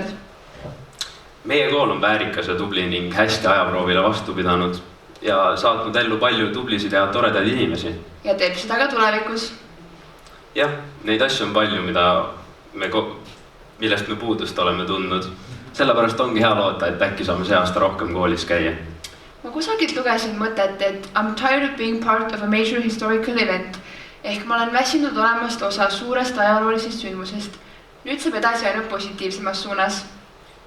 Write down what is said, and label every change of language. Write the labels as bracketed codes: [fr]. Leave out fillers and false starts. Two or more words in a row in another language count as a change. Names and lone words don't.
[et] Meie kool on väärikas ja tubli ning hästi ajaproovile vastu pidanud ja saatnud ellu palju tublisid ja toredaid inimesi. Ja teeb seda ka tulevikus. Jah, neid asju on palju, millest me puudust oleme tundnud. Sellepärast ongi hea loota, et äkki saame see aasta rohkem koolis käia. Ma kusagilt lugesin mõtet, et [en] I'm tired of being part of a major historical event. [et] Ehk ma olen väsinud olemast osa suurest ajaloolisest sündmusest. Nüüd saab edasi ainult positiivsemas suunas.